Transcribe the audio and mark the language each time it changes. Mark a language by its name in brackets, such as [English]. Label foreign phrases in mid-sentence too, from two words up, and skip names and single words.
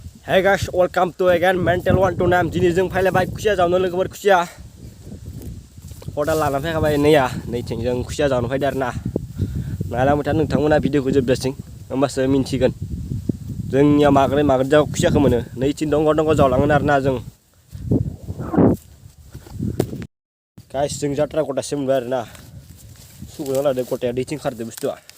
[English] Hey guys, welcome to again Mental One to Nam. [Bodo] Jini जों फैलायबाय खुसिया जावनो लोगोफोर खुसिया खदाल लाना फैखाबाय नैया नैथिं जों खुसिया जावनो फैदों आरोना नायलांबाय था नोंथांमोना भिडिअखौ जोबजासिम होमबासो मिन्थिगोन जोंनिया माग्रै जाव खुसियाखौ मोनो नैथिं दंग जावलांगोन आरोना जों गाइस जों जात्रा गटासे मोनबाय आरोना सुगुना लादो गटाया दैथिं खारदो बुस्थुआ